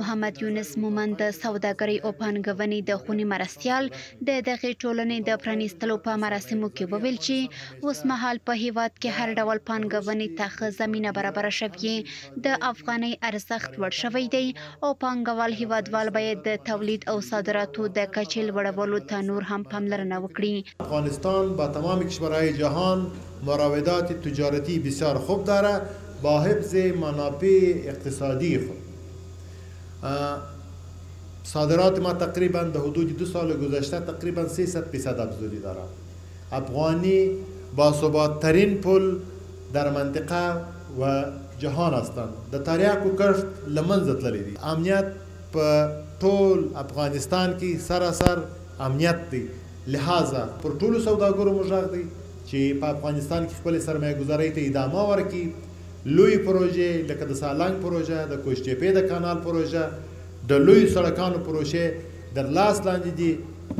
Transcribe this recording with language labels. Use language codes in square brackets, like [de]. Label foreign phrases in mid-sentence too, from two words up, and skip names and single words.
[ps] محمد یونس مومند د سوداګرۍ او پانګونې د خونې مرستیال د دغې ټولنې د پرانیستلو په مراسمو کې وویل چې اوس مهال په هیواد کې هر ډول پانګونې ته ښه زمینه برابره شوې. د افغانۍ ارزښت لوړ شوی دی او پانګوال هیوادوال باید د تولید او صادراتو د کچې لوړولو ته نور هم پاملرنه وکړي. [fa] افغانستان با تمام کشورهای جهان مراودات تجارتی بسیار خوب داره با حفظ منافع اقتصادی خود. صادرات ما تقریبا در حدود 2 سال گذشته تقریبا 300% افزایش داره. افغانی با ثبات ترین پل در منطقه و جهان هستند. [ps] د تریاک و کشت لمنځه تللی دي. امنیت په ټول افغانستان کې سراسر امنیت دی. لہذا پر ټولو سوداګرو موږ غږ دی چې په افغانستان کې خپل سرمایه گذارۍ ته ادامه ورکړي. لوی پروژې لکه د سالنګ پروژه، د کوشتېپې د کانال پروژه، د لوی سړکانو پروژې در لاس لاندې دي.